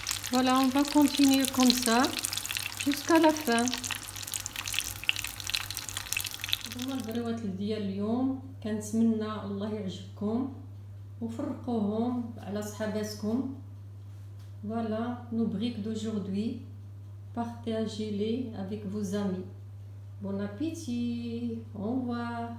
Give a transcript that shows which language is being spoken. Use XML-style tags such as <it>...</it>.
<fr>Voilà, on va continuer comme ça jusqu'à la fin.</fr> <ar>هما البريوات ديال اليوم، كنتمنى الله يعجبكم وفرقوهم على صحاباتكم.</ar> <fr>Voilà nos briques d'aujourd'hui. Partagez-les avec vos amis. Bon appétit. Au revoir.</fr>